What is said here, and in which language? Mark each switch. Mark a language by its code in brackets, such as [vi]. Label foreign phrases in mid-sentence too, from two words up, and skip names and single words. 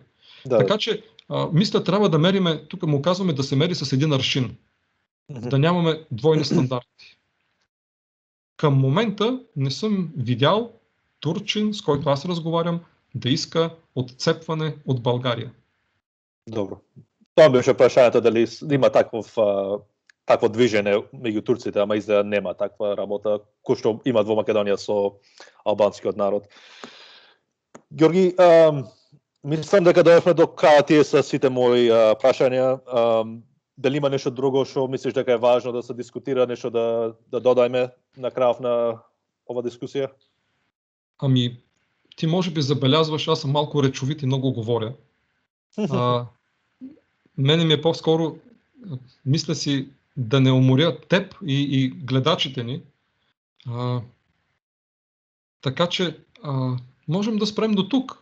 [bg] Така че, мисля, трябва да мериме, тук му казваме да се мери с един аршин, да нямаме двойни стандарти. Към момента не съм видял турчин, с който аз разговарям, да иска отцепване от България. [mk] Добро. Това беше прашањето дали има такво движење меѓу турците, ама изгледа нема таква работа, кој што имат во Македонија со албанскиот народ. Ѓорги, мислам дека дојдовме до крај тие са сите мои прашања. Дали има нешто друго што мислиш дека е важно да се дискутира, нешто да додајме на крајов на ова дискусија? [bg] Ти може би забелязваш, аз съм малко речовит и много говоря. Мене ми е по-скоро, мисля си, да не уморя теб и гледачите ни. Така че можем да спрем до тук.